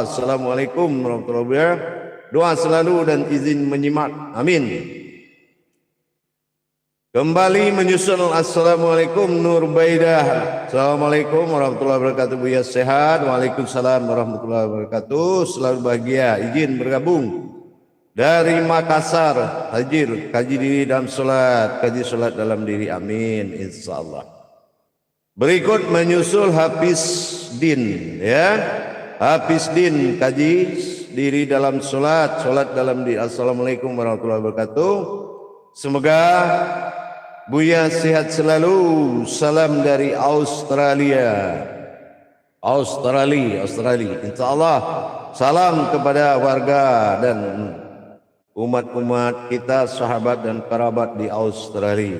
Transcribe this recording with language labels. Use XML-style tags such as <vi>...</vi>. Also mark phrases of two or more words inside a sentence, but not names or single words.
<ar>السلام عليكم ورحمة الله وبركاته.</ar> <id>Doa selalu dan izin menyimak, amin. Kembali menyusul.</id> <ar>السلام عليكم Nur Baidah. السلام عليكم ورحمة الله وبركاته.</ar> <id>Buya sehat.</id> <ar>وعليكم السلام ورحمة الله وبركاته.</ar> <id>Selalu bahagia. Izin bergabung dari Makassar. Hadir kaji diri dalam solat, kaji solat dalam diri.</id> <ar>آمين إن شاء الله.</ar> <id>Berikut menyusul Hafiz Din, ya. Hafiz Din kaji diri dalam solat, solat dalam diri.</id> <ar>السلام عليكم ورحمة الله وبركاته.</ar> <id>Semoga Buya sehat selalu. Salam dari Australia. Australia. Insyaallah. Salam kepada warga dan umat-umat kita, sahabat dan kerabat di Australia.</id>